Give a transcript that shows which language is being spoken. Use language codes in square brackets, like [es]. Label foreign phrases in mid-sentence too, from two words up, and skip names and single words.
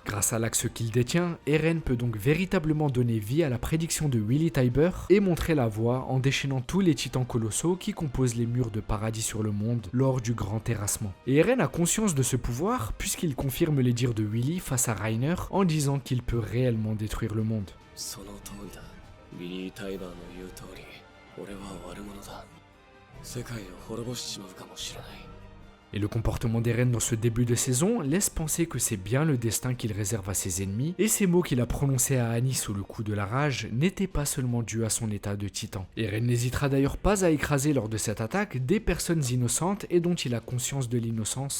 [fr] Grâce à l'axe qu'il détient, Eren peut donc véritablement donner vie à la prédiction de Willy Tybur et montrer la voie en déchaînant tous les titans colossaux qui composent les murs de paradis sur le monde lors du grand terrassement. Et Eren a conscience de ce pouvoir puisqu'il confirme les dires de Willy face à Reiner en disant qu'il peut réellement détruire le monde. [ja] その通りだ。ウィリー・タイバーの言う通り、俺は悪者だ。世界を滅ぼしちまうかもしれない。 [fr] Et le comportement d'Eren dans ce début de saison laisse penser que c'est bien le destin qu'il réserve à ses ennemis, et ces mots qu'il a prononcés à Annie sous le coup de la rage n'étaient pas seulement dus à son état de titan. Eren n'hésitera d'ailleurs pas à écraser lors de cette attaque des personnes innocentes et dont il a conscience de l'innocence.